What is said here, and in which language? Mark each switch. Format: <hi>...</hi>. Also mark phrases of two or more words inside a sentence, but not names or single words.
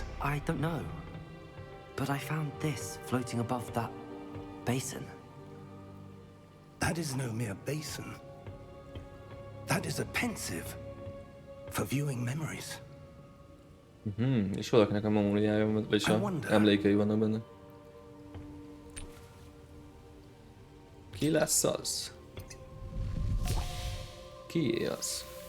<en>I don't know. But I found this floating above that basin. That is no mere basin. That is a pensive for viewing memories.</en> <hu>És valakinek a memóriája, vagyis a emlékei vannak benne. Ki lesz az? Kié az?</hu>